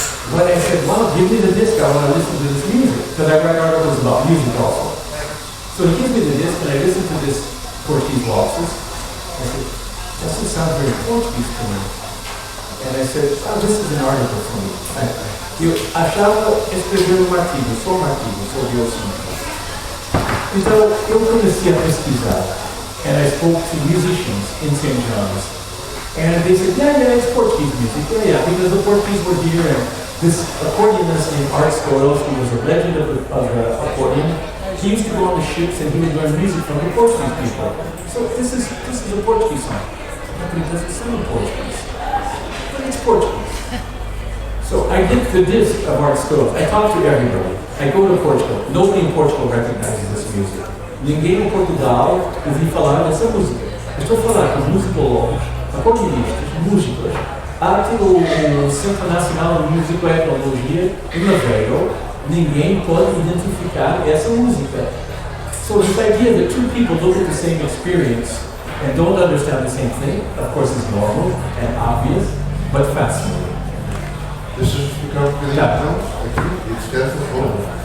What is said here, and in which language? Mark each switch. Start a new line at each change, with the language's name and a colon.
English: But I said, well, give me the disc. I want to listen to this music. Because I write articles about music also. So he gives me the disc, and I listen to this Portuguese waltzes. I said, doesn't sound very Portuguese to me. And I said, oh, this is an article for me.
Portuguese: Eu achava escrever um artigo, só um artigo sobre o assunto. Então eu comecei a pesquisar,
English: and I spoke to musicians in St. John's, and they said, yeah, it's Portuguese music, yeah, because the Portuguese were here, and this accordionist named Art Stoyles, who was a legend of the accordion, he used to go on the ships and he would learn music from the Portuguese people. So this is a Portuguese song. But it doesn't sound Portuguese, but it's Portuguese. So I get the disc of Art Stoyles. I talk to everybody. I go to Portugal. Nobody in Portugal recognizes this music.
Portuguese: Ninguém em Portugal ouviu falar dessa música. Eu estou a falar com musicólogos, acordeonistas, músicos. Há até o Centro Nacional de Musicoetnologia em Aveiro. Ninguém pode identificar essa música.
English: So this idea that two people look at the same experience and don't understand the same thing, of course, is normal and obvious, but fascinating.
Portuguese: Deixa-me explicar um bocadinho então, aqui, e descansa um pouco.